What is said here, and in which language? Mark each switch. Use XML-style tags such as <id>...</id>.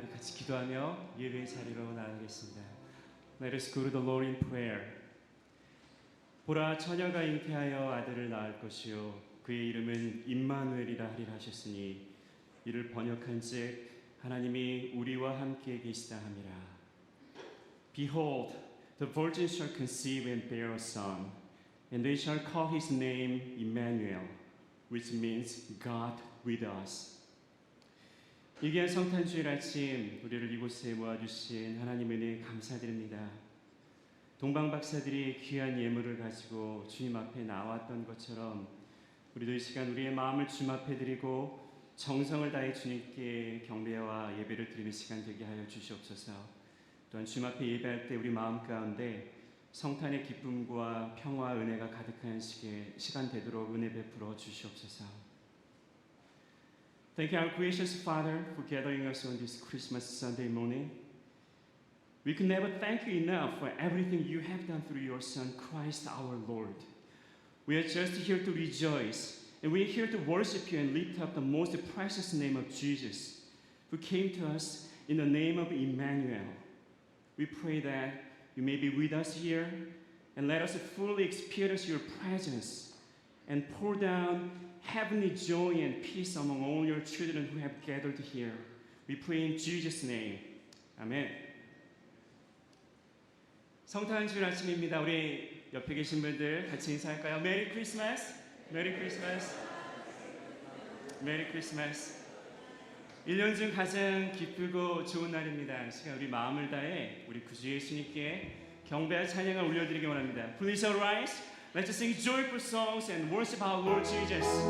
<ko>우리 같이 기도하며 예배의 자리로 나아가겠습니다.</ko> <en>Let us go to the Lord in prayer.</en> <ko>보라, 처녀가 잉태하여 아들을 낳을 것이요 그의 이름은 임마누엘이라 하리라 하셨으니 이를 번역한즉 하나님이 우리와 함께 계시다 함이라.</ko> <en>Behold, the virgin shall conceive and bear a son, and they shall call his name Emmanuel, which means God with us.</en> <ko>이 귀한 성탄주일 아침 우리를 이곳에 모아주신 하나님 은혜 감사드립니다. 동방박사들이 귀한 예물을 가지고 주님 앞에 나왔던 것처럼 우리도 이 시간 우리의 마음을 주님 앞에 드리고 정성을 다해 주님께 경배와 예배를 드리는 시간 되게 하여 주시옵소서. 또한 주님 앞에 예배할 때 우리 마음 가운데 성탄의 기쁨과 평화 은혜가 가득한 시간 되도록 은혜 베풀어 주시옵소서.</ko> <en>Thank you, our gracious Father, for gathering us on this Christmas Sunday morning. We can never thank you enough for everything you have done through your Son, Christ our Lord. We are just here to rejoice, and we are here to worship you and lift up the most precious name of Jesus, who came to us in the name of Emmanuel. We pray that you may be with us here, and let us fully experience your presence, and pour down heavenly joy and peace among all your children who have gathered here. We pray in Jesus' name. 아멘.</en> <ko>성탄주일 아침입니다. 우리 옆에 계신 분들 같이 인사할까요?</ko> <en>메리 크리스마스. 메리 크리스마스. 메리 크리스마스.</en> <ko>1년 중 가장 기쁘고 좋은 날입니다. 이 시간 우리 마음을 다해 우리 구주 예수님께 경배와 찬양을 올려드리기 원합니다.</ko> <en>Please arise. Let's sing joyful songs and worship our Lord Jesus.</en>